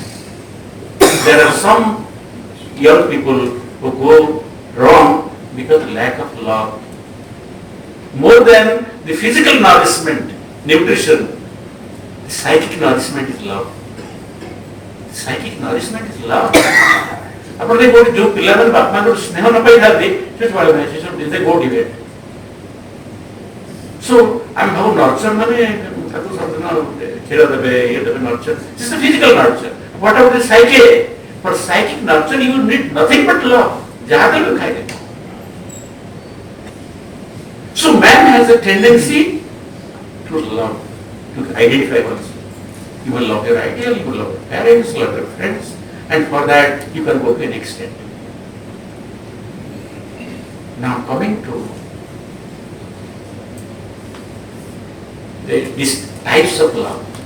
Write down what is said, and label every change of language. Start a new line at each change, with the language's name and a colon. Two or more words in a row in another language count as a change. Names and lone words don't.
English: There are some young people who go wrong because of lack of love. More than the physical nourishment, nutrition, the psychic nourishment is love. The psychic nourishment is love.
Odia: ଆପଣ ଦେଖ ଯୋଉ ପିଲାମାନେ ବାପା ମାଙ୍କର ସ୍ନେହ ନ ପାଇଥାନ୍ତି ସେ ଛୁଆଳେ ନାହିଁ ସେ ସବୁ
English: they go debate.
Odia: So ଆମେ ଭାବୁ ନର୍ଚର ମାନେ ତାକୁ ସବୁଦିନ କ୍ଷୀର ଦେବେ ଇଏ ଦେବେ ନର୍ଚର.
English: This is the physical nurture. What about the psyche? For psychic nurture you need nothing but love.
Odia: ଯାହା ଦେବେ ଖାଇଦେବେ.
English: So man has a tendency to love, to identify oneself. You will love your ideal, you will love your parents, love your friends, and for that you can go to an extent. Now coming to these types of love.